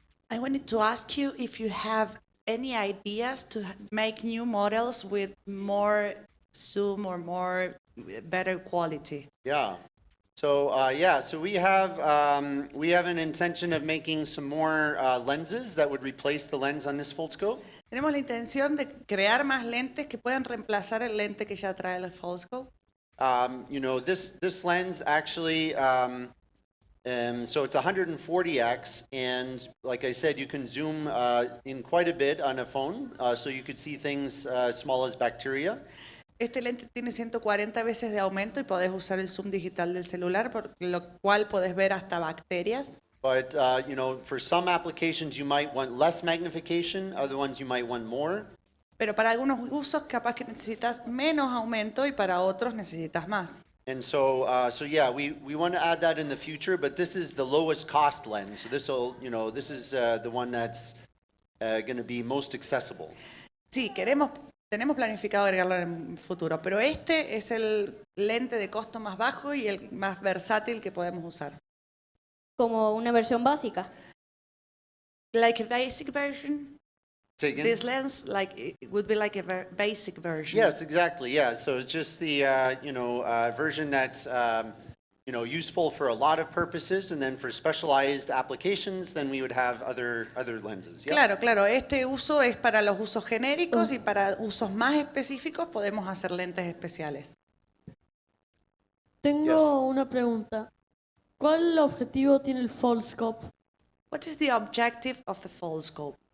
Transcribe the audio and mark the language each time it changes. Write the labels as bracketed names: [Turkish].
[English] I wanted to ask you if you have any ideas to make new models with more zoom or more better quality. Yeah. So so we have an intention of making some more lenses that would replace the lens on this foldscope. [Spanish] Tenemos la intención de crear más lentes que puedan reemplazar el lente que ya trae el foldscope. [English] This lens actually, so it's 140x, and like I said, you can zoom in quite a bit on a phone, so you could see things small as bacteria. [Spanish] Este lente tiene 140 veces de aumento y podés usar el zoom digital del celular, por lo cual podés ver hasta bacterias. [English] But for some applications you might want less magnification, other ones you might want more. [Spanish] Pero para algunos usos capaz que necesitas menos aumento y para otros necesitas más. [English] And so we want to add that in the future, but this is the lowest cost lens. So this is the one that's going to be most accessible. [Spanish] Sí, tenemos planificado agregarlo en el futuro, pero este es el lente de costo más bajo y el más versátil que podemos usar. Como una versión básica. [English] Like a basic version, Say again? this lens it would be like a basic version. Yes, exactly. Yeah. So it's just the version that's useful for a lot of purposes, and then for specialized applications, then we would have other lenses. Yeah. [Spanish] Claro, este uso es para los usos genéricos y para usos más específicos podemos hacer lentes especiales. Tengo [English] Yes. [Spanish] una pregunta. ¿Cuál objetivo tiene el foldscope? [English] What is the objective of the foldscope?